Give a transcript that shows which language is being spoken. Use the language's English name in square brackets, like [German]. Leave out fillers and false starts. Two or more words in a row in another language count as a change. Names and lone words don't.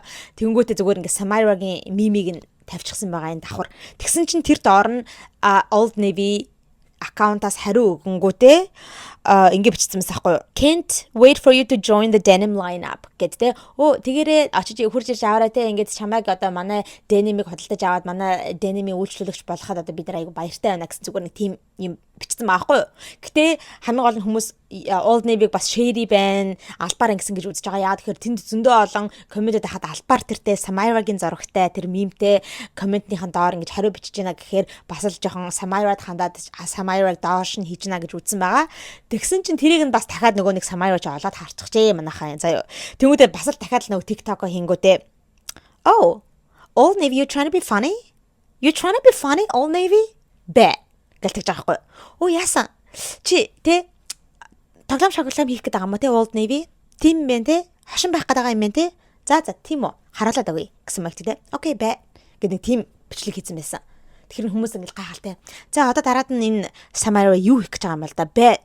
[Mongolian] Тэнгүүтээ зүгээр ингээд Samira-гийн мимиг нь тавьчихсан байгаа энэ давхар. Тэгсэн чинь тэр доор нь Old Navy аккаунтаас хариу өгөнгүүтээ ингэ бичсэн байсан аахгүй. [English] Can't wait for you to join the denim lineup гэдэг. [Mongolian] Тэгээрээ очиж хурж ирж аваарай те. Ингээд чамайг одоо манай denim-ийг худалдаж аваад манай denim-ийн үйлчлүүлэгч болоход одоо бид нар айгу баяртай байна гэсэн зүгээр нэг тийм юм бичсэн байхгүй. Гэтэ хамгийн гол нь хүмүүс Old Navy-г бас shady байна, албаар ингэсэн гэж үзэж байгаа. Яа тэгэхээр тэнд зөндөө олон комментод хахад албаар тэртэй Samira-гийн зурагтай тэр мемтэй комментнийхэн доор ингэж хариу бичиж байна гэхээр бас л жоохон Samira-д хандаад Samira-г доош нь хийж гэнэ гэж үзсэн байгаа. Тэгсэн чинь тэрийг нь бас дахиад нөгөө нэг Samira-ч олоод харчихжээ манайхаа заяа. Тэнгүүдээ бас л дахиад л нөгөө TikTok-о хийнгүүтээ Old Navy, [English] you trying to be funny? You trying to be funny, Old Navy? Bet. [Mongolian] Гэлтэж байгаа байхгүй. Яасан? Чи тэ тоглоом шоглоом хийх гэдэг юм ба тэ Old Navy? Тийм бэ тэ? Хошин байх гэдэг юм бэ тэ? За тийм үү. Харуулаад өгье гэсэн мэгт тэ. [English] Okay, bet. [Mongolian] Гэдэг тийм бичлэг хийсэн байсан. Тэгэхээр хүмүүс ингээл гайхалтай. За одоо дараад нь энэ Samira юу хийх гэж байгаа юм бол да bet.